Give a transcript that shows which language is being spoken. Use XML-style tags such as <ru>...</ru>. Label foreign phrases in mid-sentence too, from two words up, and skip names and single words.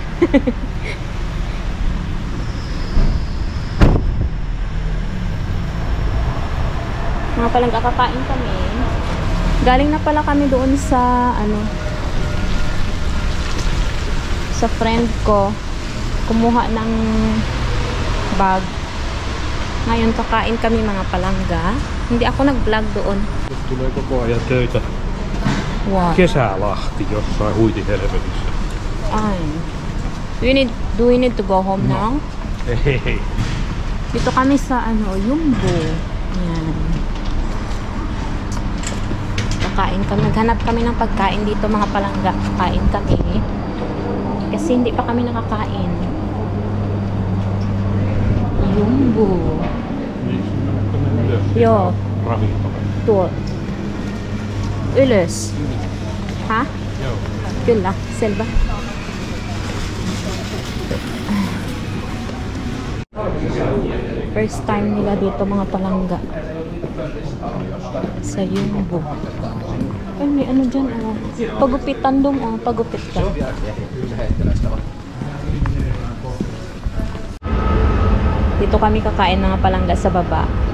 <tl>Mga palang kakakain kami. Galing na pala kami doon sa, sa friend ko. Kumuha ng bag. Ngayon kakain kami mga palangga. Hindi ako nag-vlog doon.</tl> <fi>Tulee koko ajan töitä. Wow. Kesälahti jossain huitihelvetissä. Ay.</fi> <en>Do we need to go home now?</en> <fi>Ei.</fi> <tl>Dito kami sa Yumbo. Yan. Kakain kami. Naghanap kami ng pagkain dito mga palangga. Kakain kami. Kasi hindi pa kami nakakain. Jumbo.</tl> <fi>Joo. Ravintola. Tuo. Ylös. Ha? Joo. Kyllä, selvä.</fi> <en>First time</en> <tl>nila dito mga palangga. Sa Jumbo. Ay, may dyan, pagupitan dong, pagupit ka. Dito kami kakain mga palangga sa baba.</tl>